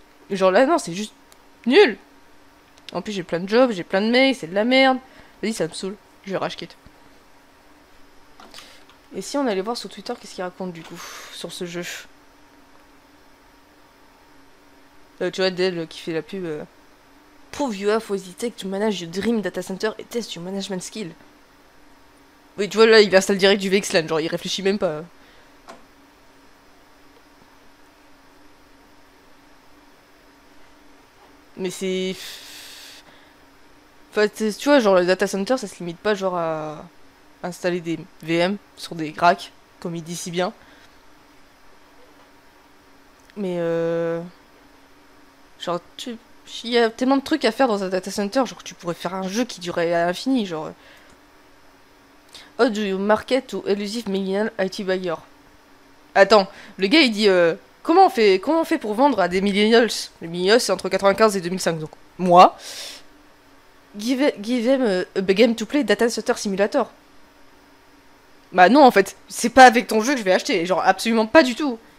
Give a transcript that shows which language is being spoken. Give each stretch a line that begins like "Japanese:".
French: Genre là, non, c'est juste nul. En plus, j'ai plein de jobs, j'ai plein de mails, c'est de la merde. Vas-y, ça me saoule. Je vais rage quit. Et si on allait voir sur Twitter qu'est-ce qu'il raconte du coup sur ce jeu. Tu vois, Dell qui fait la pub.
English: Prove you have what it takes to manage your dream data center et test your management skill.
French: Oui, tu vois, là, il installe direct du VXLAN, genre, il réfléchit même pas. Mais c'est... Enfin, tu vois, genre, le data center, ça se limite pas, genre, à installer des VM sur des racks, comme il dit si bien. Mais, genre, il y a tellement de trucs à faire dans un data center, genre, tu pourrais faire un jeu qui durait à l'infini, genre...
English: How do you market to elusive millennial IT buyer?
French: Attends, le gars il dit comment on fait pour vendre à des millennials? Les millennials c'est entre 95 et 2005 donc moi
English: give them a game to play Data Center Simulator.
French: Bah non en fait, c'est pas avec ton jeu que je vais acheter, genre absolument pas du tout.